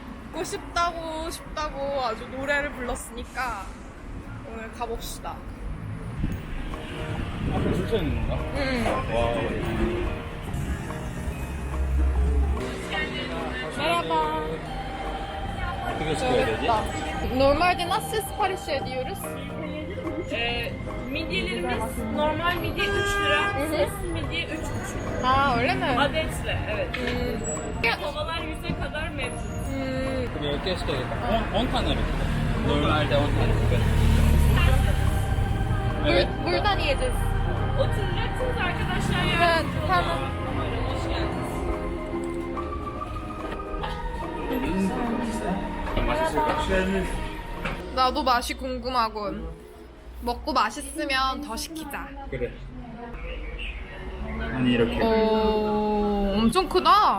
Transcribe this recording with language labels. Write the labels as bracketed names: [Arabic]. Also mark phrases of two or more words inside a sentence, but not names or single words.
[Korean] 먹고 싶다고 아주 노래를 불렀으니까 오늘 가봅시다. 앞에 줄 서 있는 건가? 응. 와. 메라바. 어떻게 시켜야 되지? [Turkish] Normalde nasıl sipariş ediyoruz? Midyelerimiz normal midye 3 lira, sos midye 3,5. [Korean] 아 원래는 [Turkish] Adetle, evet. Kovalar 100'e kadar mevcut. [Korean] 그럼 10개 시켜야겠다. 원탄으로. normalde 원탄. [Turkish] Evet. Buradan yiyeceğiz. Oturacaksınız arkadaşlar ya. Evet, tamam. Hoş geldiniz. [Korean] 나도 맛이 궁금하군. 먹고 맛있으면 더 시키자. 그래. 아니 이렇게. 오, 엄청 크다.